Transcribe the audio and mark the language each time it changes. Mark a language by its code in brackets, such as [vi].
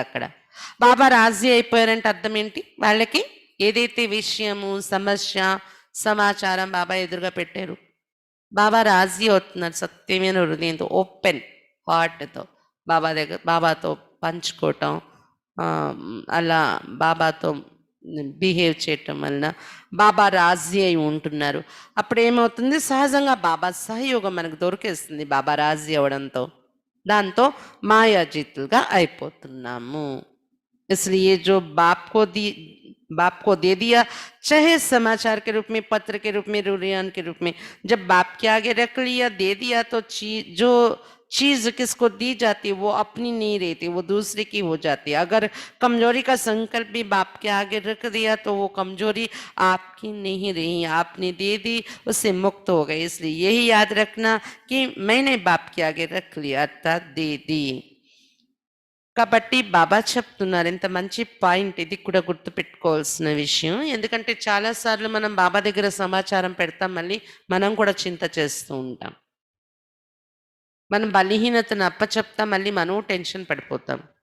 [te] అక్కడ బాబా రాజీ అయిపోయారంటే అర్థం ఏంటి? వాళ్ళకి ఏదైతే విషయము సమస్య సమాచారం బాబా ఎదురుగా పెట్టారు, బాబా రాజీ అవుతున్నారు సత్యమైన హృదయంతో, ఓపెన్ హార్ట్తో బాబా దగ్గర బాబాతో పంచుకోవటం, అలా బాబాతో బిహేవ్ చేయటం వలన బాబా రాజీ అయి ఉంటున్నారు. అప్పుడు ఏమవుతుంది? సహజంగా బాబా సహయోగం మనకు దొరికేస్తుంది బాబా రాజీ అవడంతో. దాంతో మాయాజీతులుగా అయిపోతున్నాము. [hi] इसलिए जो बाप को दे दिया, चाहे समाचार के रूप में, पत्र के रूप में, रुरियान के रूप में, जब बाप के आगे रख लिया, दे दिया, तो जो चीज किसको दी जाती है वो अपनी नहीं रहती, वो दूसरे की हो जाती है. अगर कमजोरी का संकल्प भी बाप के आगे रख दिया तो वो कमजोरी आपकी नहीं रही, आपने दे दी, उससे मुक्त हो गए. इसलिए यही याद रखना कि मैंने बाप के आगे रख लिया अर्थात दे दी. [te] కాబట్టి బాబా చెప్తున్నారు, ఎంత మంచి పాయింట్ ఇది కూడా గుర్తుపెట్టుకోవాల్సిన విషయం. ఎందుకంటే చాలాసార్లు మనం బాబా దగ్గర సమాచారం పెడతాం, మళ్ళీ మనం కూడా చింత చేస్తూ ఉంటాం. మనం బలహీనతను అప్పచెప్తాం, మళ్ళీ మనం టెన్షన్ పడిపోతాం.